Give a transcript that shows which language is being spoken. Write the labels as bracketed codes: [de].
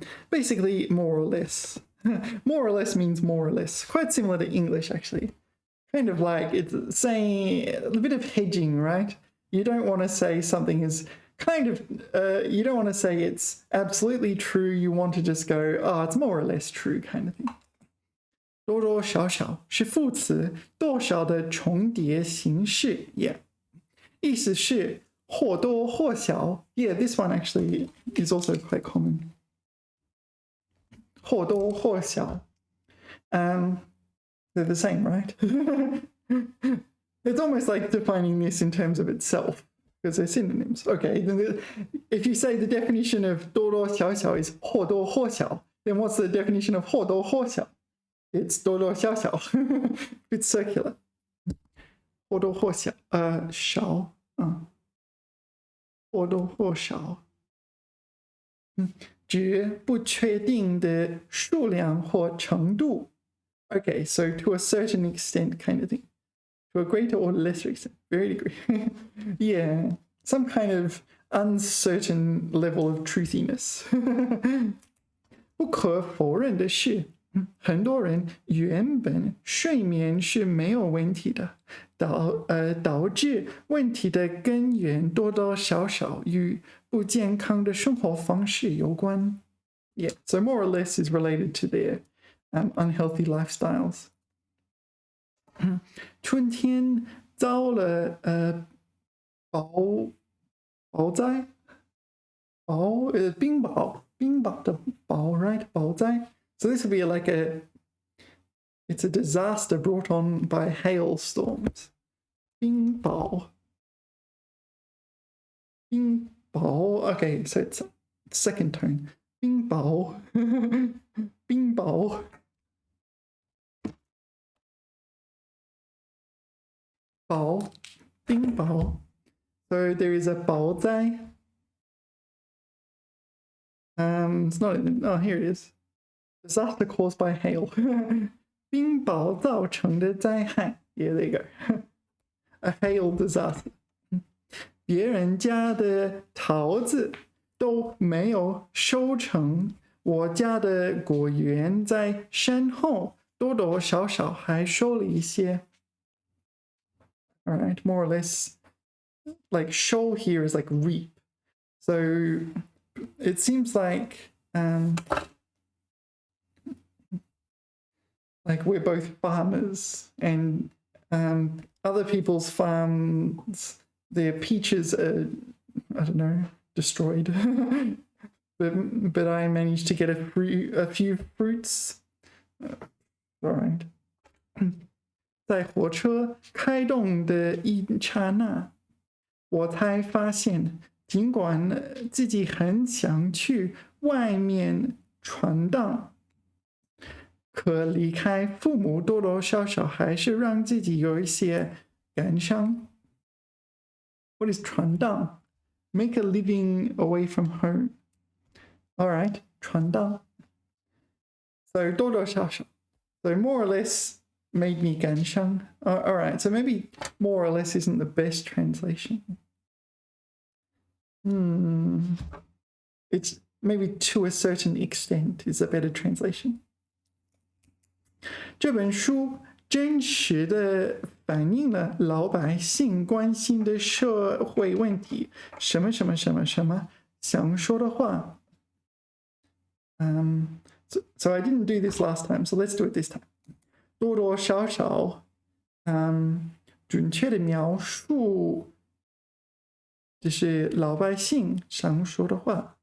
[en] Basically, more or less. More or less means more or less. Quite similar to English, actually. Kind of like it's saying a bit of hedging, right? You don't want to say something is kind of, you don't want to say it's absolutely true. You want to just go, oh, it's more or less true kind of thing. [zh] 多多少少是副词多少的重叠形式 Yeah. 意思是或多或少 [en] Yeah, this one actually is also quite common. 或多或少 they're the same, right? It's almost like defining this in terms of itself because they're synonyms. Okay, if you say the definition of 多多少少 is 或多或少 then what's the definition of 或多或少? It's 多多少少 It's circular. 或多或少少 [zh] 或多或少。指不确定的数量或程度。 [en] Okay, so to a certain extent kind of thing. To a greater or lesser extent. Very degree. Yeah, some kind of uncertain level of truthiness. [zh] 不可否认的是，很多人原本睡眠是没有问题的，导致问题的根源多多少少与不健康的生活方式有关。 [en] Yeah, so more or less is related to their unhealthy lifestyles. [zh] 春天遭了雹灾，冰雹的雹 right 雹灾。 [en] So this would be like it's a disaster brought on by hailstorms. 冰雹 okay, so it's second tone. 冰雹冰雹雹冰雹 So there is a 雹灾 it's not in, oh here it is. Disaster caused by hail. [zh] 冰雹造成的灾害 [en] Yeah, there you go. A hail disaster. [zh] 别人家的桃子都没有收成，我家的果园在山后，多多少少还收了一些。 [en] All right, more or less, like show here is like reap. So it seems like we're both farmers, and other people's farms, their peaches are, I don't know, destroyed. but I managed to get a few fruits. All right. [zh] 在火车开动的一刹那，我才发现，尽管自己很想去外面闯荡，可离开父母多多少少还是让自己有一些感伤。 [en] What is 闯荡? Make a living away from home. All right, 闯荡。 So 多多少少。So more or less made me 感伤。 All right, so maybe more or less isn't the best translation. It's maybe to a certain extent is a better translation. [zh] 这本书真实的反映了老百姓关心的社会问题，什么什么什么什么想说的话。 [en] So I didn't do this last time, so let's do it this time. [zh] 多多少少，准确的描述，就是老百姓想说的话。